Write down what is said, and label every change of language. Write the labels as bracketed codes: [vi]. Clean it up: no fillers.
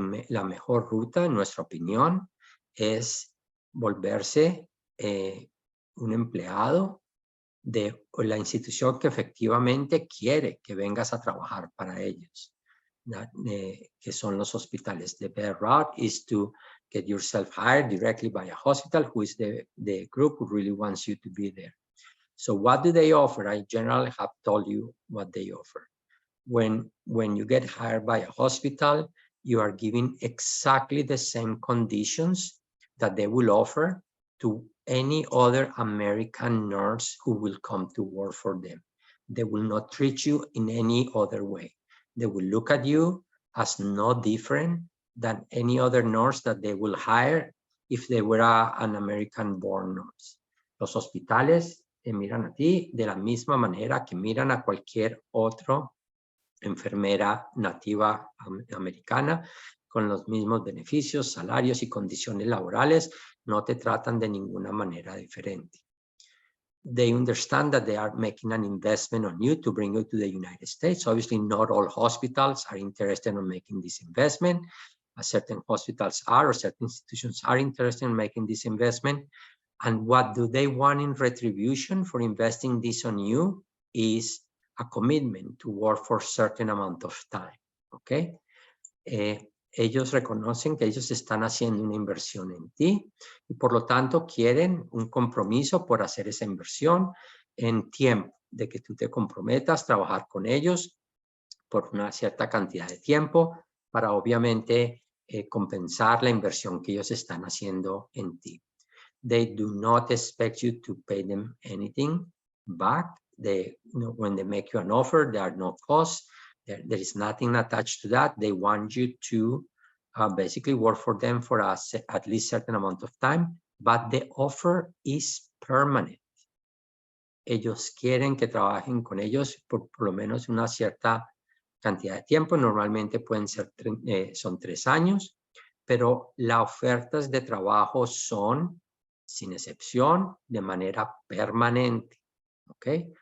[es] La mejor ruta, en nuestra opinión, es volverse un empleado de la institución que efectivamente quiere que vengas a trabajar para ellos. que son los hospitales. [en] The best route is to get yourself hired directly by a hospital who is the group who really wants you to be there. So what do they offer? I generally have told you what they offer. When you get hired by a hospital, you are given exactly the same conditions that they will offer to any other American nurse who will come to work for them. They will not treat you in any other way. They will look at you as no different than any other nurse that they will hire if they were an American-born nurse. [es] Los hospitales te miran a ti de la misma manera que miran a cualquier otro enfermera nativa americana, con los mismos beneficios, salarios y condiciones laborales. No te tratan de ninguna manera diferente. [en] They understand that they are making an investment on you to bring you to the United States. Obviously, not all hospitals are interested in making this investment. Certain hospitals are, or certain institutions are interested in making this investment. And what do they want in retribution for investing this on you is a commitment to work for a certain amount of time, ¿ok? [es] Ellos reconocen que ellos están haciendo una inversión en ti y por lo tanto quieren un compromiso por hacer esa inversión en tiempo, de que tú te comprometas a trabajar con ellos por una cierta cantidad de tiempo para obviamente compensar la inversión que ellos están haciendo en ti. [en] They do not expect you to pay them anything back. When they make you an offer, there are no costs. There is nothing attached to that. They want you to basically work for them for at least a certain amount of time, but the offer is permanent. [es] Ellos quieren que trabajen con ellos por lo menos una cierta cantidad de tiempo. Normalmente pueden ser son 3 años, pero las ofertas de trabajo son, sin excepción, de manera permanente. ¿Okay?